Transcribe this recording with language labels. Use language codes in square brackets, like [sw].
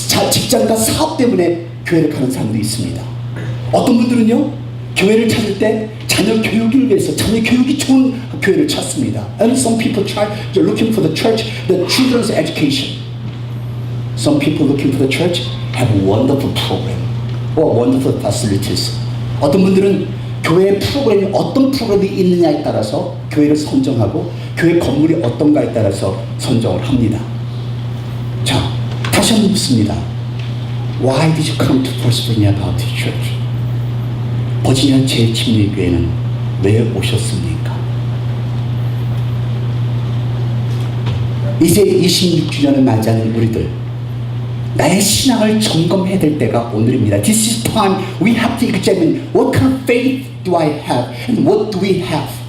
[ko] 직장과 사업 때문에 교회를 가는 사람도 있습니다. 어떤 분들은요 교회를 찾을 때 자녀 교육을 위해서 자녀 교육이 좋은 교회를 찾습니다. [en] And some people they're looking for the church, the children's education. Some people looking for the church have a wonderful program or wonderful facilities. [ko] 어떤 분들은 교회 프로그램이 어떤 프로그램이 있느냐에 따라서 교회를 선정하고 교회 건물이 어떤가에 따라서 선정을 합니다. 자, 다시 한번 묻습니다. [en] Why did you come to First Virginia Baptist Church? [ko] 버지니아 제7리교회는 왜 오셨습니까? 이제 26주년을 맞이하는 우리들 나의 신앙을 점검해야 될 때가 오늘입니다. [en] This is time we have to examine what kind of faith do I have and what do we have.